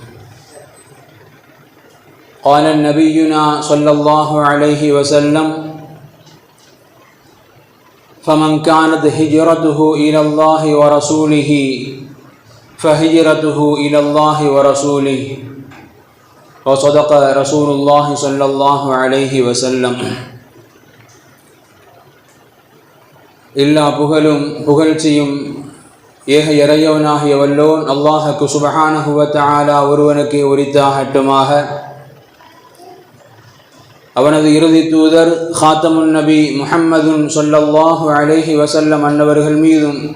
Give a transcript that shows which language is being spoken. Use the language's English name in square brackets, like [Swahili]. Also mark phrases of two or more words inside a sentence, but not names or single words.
[Arabic] قال نبينا صلى الله عليه وسلم: فمن كانت هجرته إلى الله ورسوله فهجرته إلى الله ورسوله. وصدق رسول الله صلى الله عليه وسلم. [Tamil] எல்லா புகழும் புகழ்ச்சியும் ஏக இறைவனாகிய வல்லோன் அல்லாஹ்வுக்கு [Arabic] سبحانه وتعالى [Tamil] ஒருவனுக்கு உரித்தாகட்டுமாக. அவனது இறுதி தூதர் [Arabic] خاتم النبي محمد صلى الله عليه وسلم [Tamil] அன்னவர்கள் மீதும்,